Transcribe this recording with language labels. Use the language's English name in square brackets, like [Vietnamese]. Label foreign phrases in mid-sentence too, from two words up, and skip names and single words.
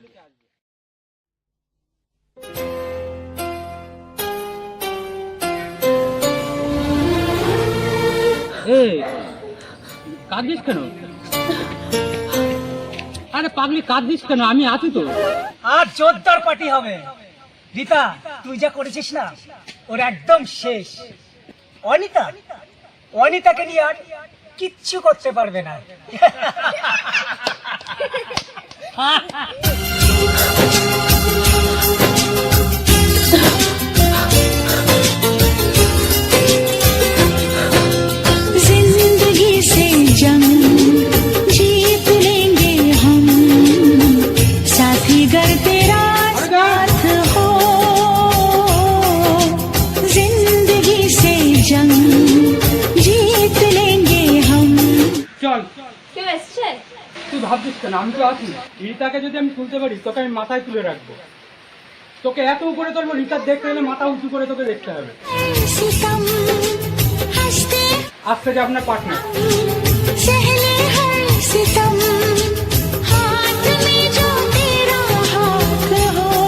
[Bangla] এই কাঁদিস কেন? আরে পাগলি, কাঁদিস কেন? আমি আছি তো। আর জোরদার পার্টি হবে। রীতা, তুই যা করেছিস না, ওর একদম শেষ। অনিতা, অনিতাকে নিয়ে আর কিচ্ছু করতে পারবে না। [Hindi] जिंदगी से जंग जीत लेंगे हम, साथी गर तेरा साथ हो। जिंदगी से जंग जीत लेंगे हम। [Bangla] চল। কেউ এসছে? তুই ভাবছিস কেন? আমি তো আছি। রিতাকে যদি আমি তুলতে পারি, তোকে আমি মাথায় তুলে রাখবো, তোকে এত উপরে তুলবো, রিতার দেখতে গেলে মাথা উঁচু করে তোকে দেখতে হবে। [Hindi] सितम हंसते [Bangla] আজ থেকে আপনার পার্টনার। [Hindi] सहले हर सितम, हाथ में जो तेरा हाथ हो।